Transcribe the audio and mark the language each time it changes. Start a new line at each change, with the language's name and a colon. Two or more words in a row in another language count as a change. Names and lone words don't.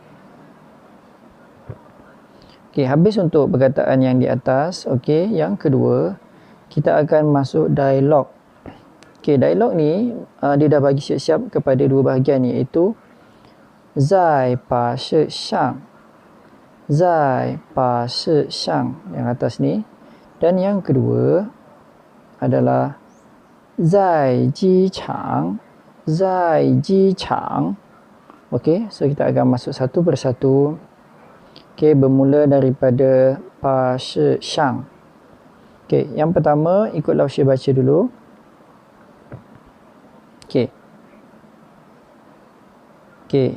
Malay: Okey, habis untuk perkataan yang di atas. Okey, yang kedua kita akan masuk dialog. Okey, dialog ni dia dah bagi siap-siap kepada dua bahagian, iaitu
Chinese: 在巴士上，在巴士上
Malay: yang atas ni, dan yang kedua adalah
Chinese: 在机场，在机场.
Malay: Okey, so kita akan masuk satu persatu. Okey, bermula daripada
Chinese: 巴士上.
Malay: Okey, yang pertama ikut Lao-Shi baca dulu. Okey. Okey.